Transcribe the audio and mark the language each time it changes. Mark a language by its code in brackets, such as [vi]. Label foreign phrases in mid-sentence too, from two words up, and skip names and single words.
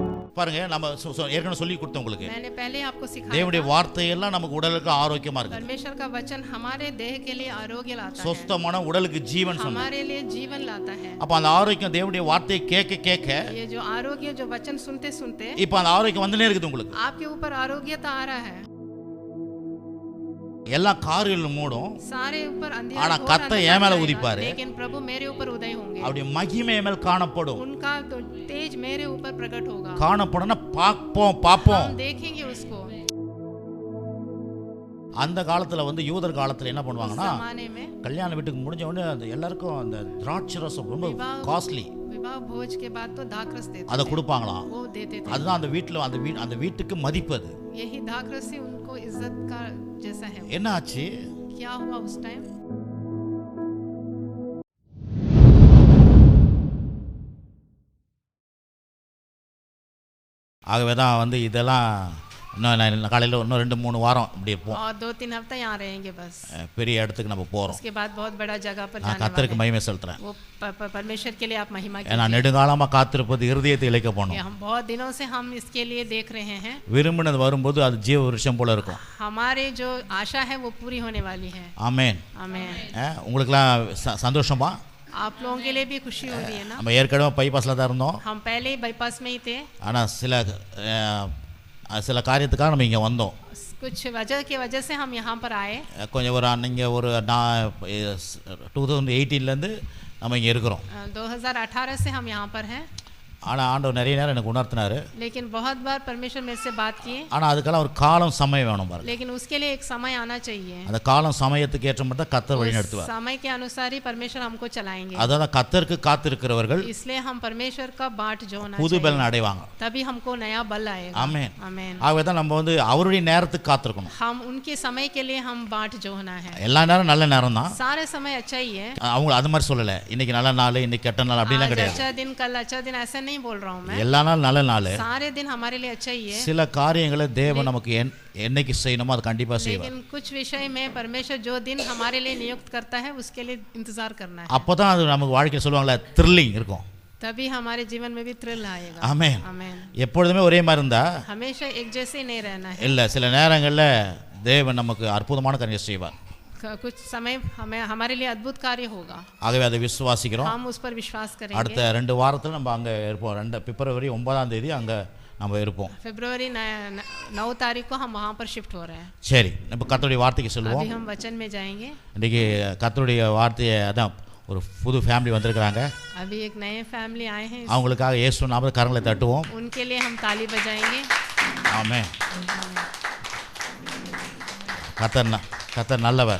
[ta] பாருங்க, நம்ம ஏற்கனவே சொல்லி கொடுத்தோம் உங்களுக்கு. [hi] मैंने पहले आपको सिखाया [ta] தேவனுடைய வார்த்தை எல்லாம் நமக்கு உடலுக்கு ஆரோக்கியமா இருக்கு. [hi] परमेश्वर का वचन हमारे देह के लिए आरोग्य लाता है, [ta] சொஸ்தமான உடலுக்கு ஜீவன் சொல்லுது. [hi] हमारे लिए जीवन लाता है. [ta] அப்ப அந்த ஆரோக்கியம் தேவனுடைய வார்த்தையை கேட்க கேட்க [hi] ये जो आरोग्य जो वचन सुनते सुनते [ta] இப்ப அந்த ஆரோக்கியம் வந்துனே இருக்குது உங்களுக்கு. [hi] आपके ऊपर आरोग्यता आ रहा है. [ta] எல்லா காரியங்களும் மூடும், [hi] सारे ऊपर अंधेरा [ta] ஆனா கர்த்தர் என் மேல உதிப்பாரு. [hi] लेकिन प्रभु मेरे ऊपर उदय होंगे, [ta] அப்படி மகிமை என் மேல் காணப்படும். [hi] उनका तो तेज मेरे ऊपर प्रकट होगा. [ta] காணப்படும்னா பாப்போம். [hi] हम देखेंगे उसको. [ta] அந்த காலத்துல வந்து யூதர் காலத்துல என்ன பண்ணுவாங்கன்னா, [hi] जमाने में [ta] கல்யாண வீட்டுக்கு முடிஞ்ச உடனே அந்த எல்லாருக்கும் அந்த திராட்சை ரசம் ரொம்ப காஸ்ட்லி, [hi] विवाह भोज के बाद तो दाखरस देते [ta] அதை கொடுப்பாங்களாம். [hi] वो देते थे. [ta] அதுதான் அந்த வீட்டுல அந்த வீட்டுக்கு மதிப்பு. அது [hi] यही दाखरस से उनको इज्जत का जैसा है. [ta] என்ன ஆச்சு? [hi] क्या हुआ उस टाइम? [ta] ஆகவே தான் வந்து இதெல்லாம் இன்னும் காலையில் இன்னும் 2-3 வாரம் இப்படி இருப்போம். [hi] और 2-3 हफ्ते यहाँ रहेंगे बस. [ta] பெரிய இடத்துக்கு நம்ம போகிறோம். [hi] उसके बाद बहुत बड़ा जगह पर [ta] நான் [hi] जाने [ta] கர்த்தருக்கு [hi] वाले [ta] மகிமை செலுத்துறேன். [hi] हैं. वो परमेश्वर के लिए आप महिमा [ta] ஏன்னா நெடுங்காலமாக காத்திருப்பது இருதயத்தை இழைக்க போகணும். [hi] हम बहुत दिनों से हम इसके लिए देख रहे हैं. [ta] விரும்பினது வரும்போது அது ஜீவ விருட்சம் போல இருக்கும். [hi] हमारे जो आशा है वो पूरी होने वाली है. [ta] ஆமென். [hi] आमेन. [ta] உங்களுக்குலாம் சந்தோஷமா? [hi] आप लोगों के लिए भी खुशी होगी है ना. [ta] நம்ம ஏற்கனவே பைபாஸில் தான் இருந்தோம். [hi] हम पहले ही बाईपास में ही थे. [ta] ஆனால் சில காரியத்துக்காக நம்ம இங்கே வந்தோம். [hi] कुछ वजह से हम यहाँ पर आए. [ta] கொஞ்சம் நீங்கள் ஒரு 2018 நம்ம இங்கே இருக்கிறோம். [hi] 2018 से हम यहाँ पर हैं. [ta] ஆனால் ஆண்டவர் நிறைய நேரம் எனக்கு உணர்த்தினாரு. [hi] लेकिन बहुत बार परमेश्वर मेरे से बात किए. [ta] ஆனால் அதுக்கெல்லாம் ஒரு காலம் சமயம் வேணும் பாருங்க. [hi] लेकिन उसके लिए एक समय आना चाहिए. [ta] அந்த காலம் சமயத்துக்கு ஏற்ற மாதிரி தான் கர்த்தர் வழி நடத்துவார். [hi] समय के अनुसार ही परमेश्वर हमको चलाएंगे. [ta] அதாவது கர்த்தருக்கு காத்திருக்கிறவர்கள் [hi] इसलिए हम परमेश्वर का बाट जो होना [ta] புது பலன் அடைவாங்க. [hi] तभी हमको नया बल आएगा. [ta] ஆமென். [hi] आमेन. [ta] ஆகவே தான் நம்ம வந்து அவருடைய நேரத்துக்கு காத்திருக்கணும். [hi] हम उनके समय के लिए हम बाट जो होना है. [ta] எல்லா நேரம் நல்ல நேரம் தான். [hi] सारे समय अच्छा ही है. [ta] அவங்க அது மாதிரி சொல்லலை, இன்னைக்கு நல்ல நாள் இன்னைக்கு கெட்ட நாள் அப்படிலாம் கிடையாது. [hi] अच्छा दिन कल अच्छा दिन ऐसा नहीं बोल रहा हूँ मैं. [ta] எல்லா நாள் நல்ல நாள். [hi] सारे दिन हमारे लिए अच्छा ही है. [ta] சில காரியங்களை தேவன் நமக்கு என்னைக்கு செய்யணுமோ அது கண்டிப்பா செய்வார். [hi] लेकिन कुछ विषय में परमेश्वर जो दिन हमारे लिए नियुक्त करता है उसके लिए इंतजार करना है. [ta] அப்பதான் அது நமக்கு வாழ்க்கையில் சொல்லுவாங்களே த்ரில்லிங் இருக்கும். [hi] तभी हमारे जीवन में भी थ्रिल आएगा. [ta] ஆமென். [hi] आमेन. [ta] எப்பொழுதுமே ஒரே மாதிரி இருந்தா [hi] हमेशा एक जैसे नहीं रहना है. [ta] இல்ல, சில நேரங்கள்ல தேவன் நமக்கு அற்புதமான காரியம் செய்வார். [hi] कुछ समय हमारे लिए अद्भुत कार्य होगा. [ta] ஆகவே அதை விசுவாசிக்கிறோம். [hi] हम उस पर विश्वास करेंगे. [ta] அடுத்த 2 வாரத்துல நம்ம அங்க இருப்போம். பிப்ரவரி 9ஆம் தேதி அங்க நம்ம இருப்போம். [hi] फरवरी 9 तारीख को हम वहाँ पर शिफ्ट हो रहे हैं. [ta] சரி, நம்ம கர்த்தருடைய வார்த்தைக்கு சொல்லுவோம். [hi] अभी हम वचन में जाएंगे. [ta] இன்னைக்கு கர்த்தருடைய வார்த்தையை அதான் ஒரு புது ஃபேமிலி வந்திருக்கிறாங்க. [hi] अभी एक नए फैमिली आए हैं. [ta] அவங்களுக்காக இயேசு நாமத்தில் கரங்களை தட்டுவோம். [hi] उनके लिए हम ताली बजाएंगे. [ta] ஆமென். கர்த்தர் நல்லவர்.